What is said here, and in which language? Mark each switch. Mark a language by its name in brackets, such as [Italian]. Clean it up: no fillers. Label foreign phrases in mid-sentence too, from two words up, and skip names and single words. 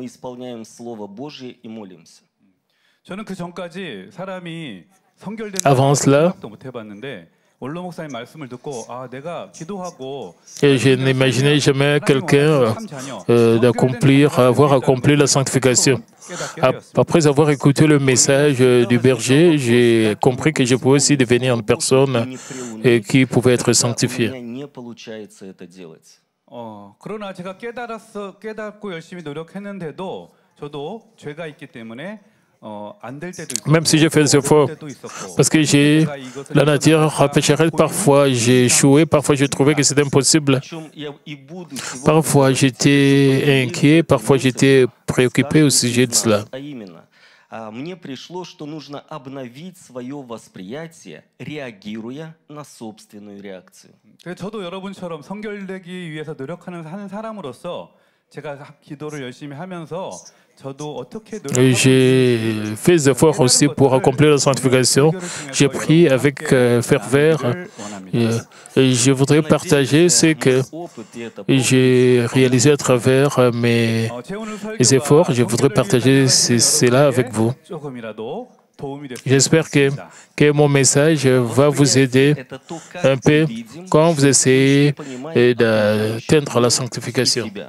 [Korean] 저는 그 전까지 사람이 성결된 [French] Avant cela, [Korean] 생각도 못 해봤는데 원로 목사님 말씀을 듣고 아 내가 기도하고 [French] et je n'imaginais jamais quelqu'un avoir accompli la sanctification. Après avoir écouté le message du berger, j'ai compris que je pouvais aussi devenir une personne qui pouvait être sanctifiée. [Korean] 그러나 제가 깨닫고 열심히 노력했는데도 저도 죄가 있기 때문에 [French] Même si j'ai fait des efforts, parce que j'ai la nature pécheresse, parfois j'ai échoué, parfois j'ai trouvé que c'était impossible. Parfois j'étais inquiet, parfois j'étais préoccupé au sujet de cela. [Russian] Мне пришло, что нужно обновить свое восприятие, реагируя на собственную реакцию. [Korean] 저도 여러분처럼 성결되기 위해서 노력하는 사람으로서 제가 기도를 열심히 하면서 [French] j'ai fait des efforts aussi pour accomplir la sanctification. J'ai prié avec ferveur et je voudrais partager ce que j'ai réalisé à travers mes efforts. Je voudrais partager cela avec vous. J'espère que mon message va vous aider un peu quand vous essayez d'atteindre la sanctification.